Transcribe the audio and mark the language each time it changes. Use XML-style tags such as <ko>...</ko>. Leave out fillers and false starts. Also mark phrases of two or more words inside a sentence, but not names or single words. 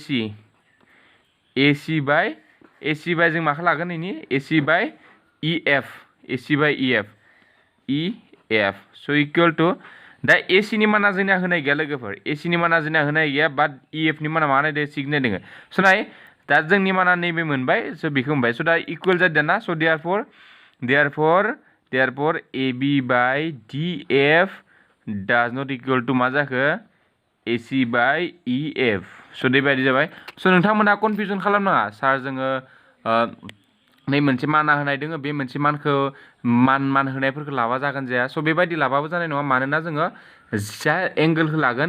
<brx>AC बाय जों माखौ लागोन इनि AC बाय EF स'</brx> <en>equal to</en> <brx>दा AC नि माना जोंना होनाय गैया लोगोफोर AC नि माना जोंना होनाय गैया बाट EF नि माना मा नायदो 6 नायदों स' नाय दा जोंनि माना नैबे मोनबाय स' बेखौ मोनबाय स' दा इकुवेल जादों ना स'</brx> <en>therefore AB by DF does not equal to</en> <brx>मा जाखो AC by EF स' बेबायदि जाबाय स' नोंथांमोना कनफिउजन खालामनाङा सार जोङो नै मोनसे माना होनाय दोङो बे मोनसे मानखौ मान होनायफोरखौ लाबा जागोन जाया स' बेबायदि लाबाबो जानाय नङा मानोना जोङो जा एंगोलखौ लागोन</brx>